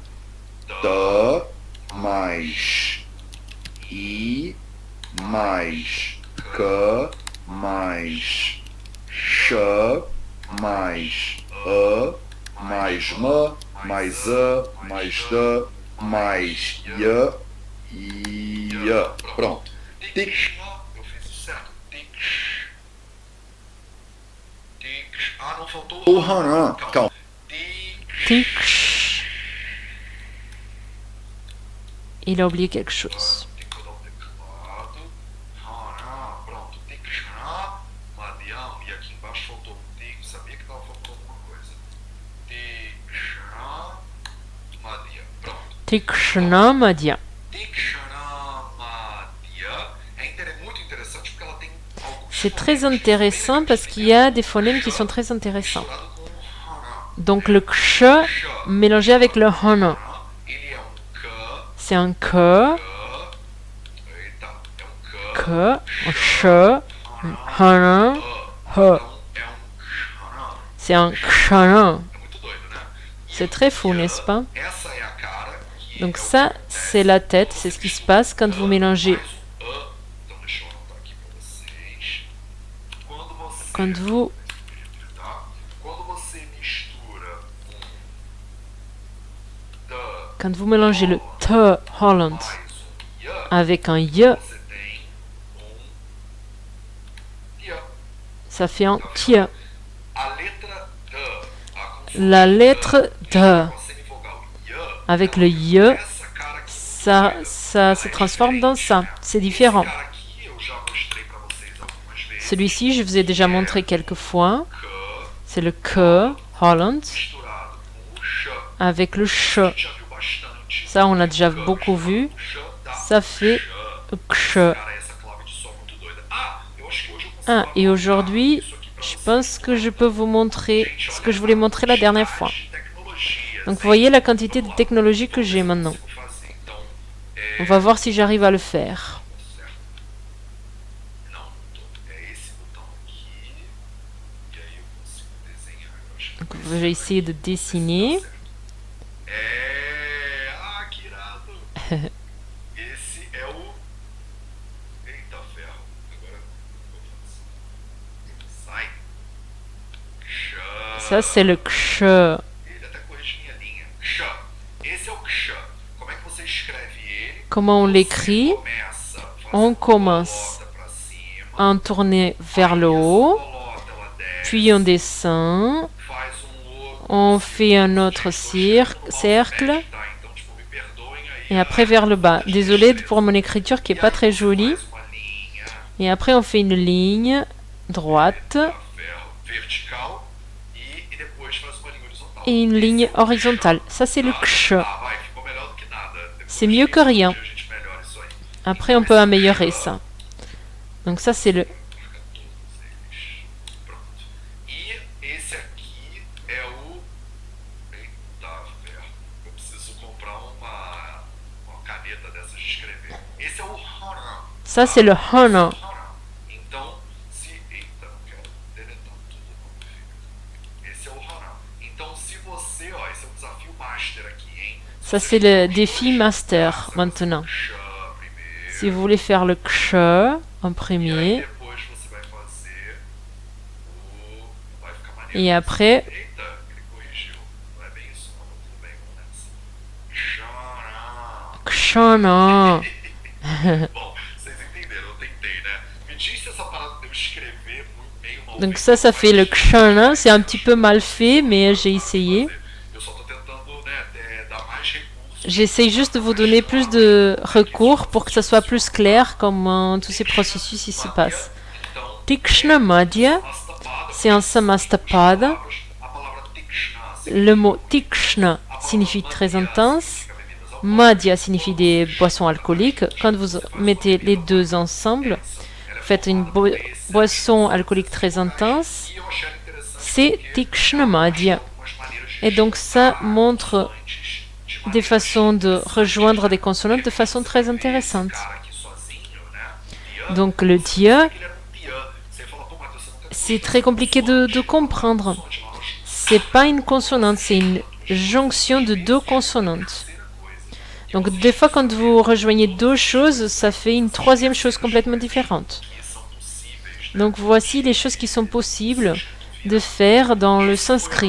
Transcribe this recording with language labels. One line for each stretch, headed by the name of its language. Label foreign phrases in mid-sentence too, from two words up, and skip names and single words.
Portuguese: T mais I mais K mais Sh mais A mais M mais A mais D mais I. Pronto. Não faltou o Hanan. Calma. Tiksh.
French: Il a oublié quelque chose.
Portuguese: Pronto. Tikshna, Madhyam. E aqui embaixo faltou sabia que estava faltando alguma coisa. Tikshna, Madhyam. Pronto. Tikshnamadhya.
French: C'est très intéressant parce qu'il y a des phonèmes qui sont très intéressants. Donc le ksh mélangé avec le hana. C'est un k, un sh, un hana, h. C'est un kshana. C'est très fou, n'est-ce pas?
Portuguese: Essa é a cara, que
French: Donc
Portuguese: é o que
French: ça,
Portuguese: acontece
French: c'est la tête, c'est ce qui se passe quand vous mélangez.
Portuguese: mais o então deixa eu anotar aqui para vocês. Quando você,
French: Quand vous,
Portuguese: tá? Quando você mistura the
French: quand vous mélangez le T Holland
Portuguese: mais ya,
French: avec un Y,
Portuguese: você tem ya.
French: ça fait un TIE.
Portuguese: A letra D, a consonante
French: La lettre D
Portuguese: com a semivogal ya,
French: avec le Y,
Portuguese: essa cara aqui,
French: ça se transforme dans ça. C'est différent.
Portuguese: esse cara aqui eu já mostrei para vocês algumas vezes.
French: Celui-ci, je vous ai déjà montré quelques fois.
Portuguese: Que
French: C'est le K Holland
Portuguese: misturado com o ch.
French: avec le Ch.
Portuguese: A gente já viu bastante.
French: Ça, on l'a déjà beaucoup vu.
Portuguese: Ch dá
French: Ça fait Ksh.
Portuguese: Cara, essa clave de som muito doida. Ah, eu acho que hoje eu consigo
French: Ah, et aujourd'hui,
Portuguese: isso aqui pra
French: je
Portuguese: vocês.
French: pense que je peux vous montrer ce que je voulais montrer la dernière fois.
Portuguese: De tecnologia,
French: Donc, vous voyez la quantité de technologie que j'ai maintenant.
Portuguese: consigo fazer. Então,
French: On va voir si j'arrive à le faire.
Portuguese: certo. Não, é esse botão aqui. E aí eu consigo desenhar. Eu acho que
French: Donc, je vais essayer de dessiner.
Portuguese: é. Ah, que irado. Esse é o. Eita ferro. Agora eu faço. Sai. Ksha.
French: Ça, c'est le Ksh.
Portuguese: Ele até corrige minha linha. Ksha. Esse é o Ksha. Como é que você escreve ele?
French: Comment on l'écrit?
Portuguese: Começa
French: On
Portuguese: fazendo
French: commence
Portuguese: bolota pra cima.
French: en tourner vers le haut,
Portuguese: Bolota, ela desce.
French: puis on descend,
Portuguese: Faz outro
French: on fait un autre cercle,
Portuguese: tá? Então, tipo, me perdoem aí.
French: et après vers le bas. Désolé pour mon écriture qui est pas très jolie.
Portuguese: Faz uma linha.
French: Et après, on fait une ligne droite
Portuguese: A ferro vertical e depois faz uma linha horizontal.
French: et une ligne horizontale. Ça, c'est le Ksh.
Portuguese: Ah, vai, ficou melhor do que nada. Depois,
French: C'est mieux que rien.
Portuguese: a gente melhora isso aí.
French: Après, on peut améliorer ça. Donc ça, c'est le...
Portuguese: Fica todos eles. Pronto. E esse aqui é o. Eita ferro. Eu preciso comprar uma caneta dessas de escrever. Esse é o Hana.
French: Ça, c'est le Hana.
Portuguese: Então, se. Eita, não quero deletar tudo não, filho. Esse é o Hana. Então, se você. Ó, esse é o desafio master aqui, hein?
French: Ça, c'est le défi master, maintenant.
Portuguese: Ksha primeiro.
French: Si vous voulez faire le Ksh en
Portuguese: E aí
French: premier,
Portuguese: depois você vai fazer o. Vai ficar maneiro.
French: et après,
Portuguese: Eita, ele corrigiu. Não é bem isso, não. Tudo bem, vamos nessa. Xará. Kshana. Bom, vocês entenderam, eu tentei, né? Me diz se essa parada de eu escrever meio mal.
French: Donc ça fait le Kshana. C'est un petit peu mal fait, mais j'ai essayé.
Portuguese: Eu só tô tentando, né, dar mais recursos.
French: J'essaye juste de vous donner plus de recours pour que ça soit plus clair comment tous ces processus ici se passent.
Portuguese: Então, Tikshna Madhya, Mastapada,
French: c'est un Samastapada.
Portuguese: a palavra Tikshna
French: Le mot Tikshna signifie très intense. Madhya signifie des boissons alcooliques. Quand vous mettez les deux ensemble, vous faites une boisson alcoolique très intense.
Portuguese: e eu achei interessante
French: C'est Tikshna Madhya.
Portuguese: algumas maneiras de
French: Et donc ça montre
Portuguese: antes de
French: des façons de rejoindre des consonantes de façon très intéressante.
Portuguese: cara aqui sozinho, né?
French: Donc le Dia,
Portuguese: Ele era um pian. Você fala, pô, Matheus, você nunca
French: c'est très compliqué de comprendre. C'est pas une consonante, c'est une jonction de deux consonantes. Donc des fois quand vous rejoignez deux choses, ça fait une troisième chose complètement différente. Donc voici les choses qui sont possibles de faire dans le sanskrit.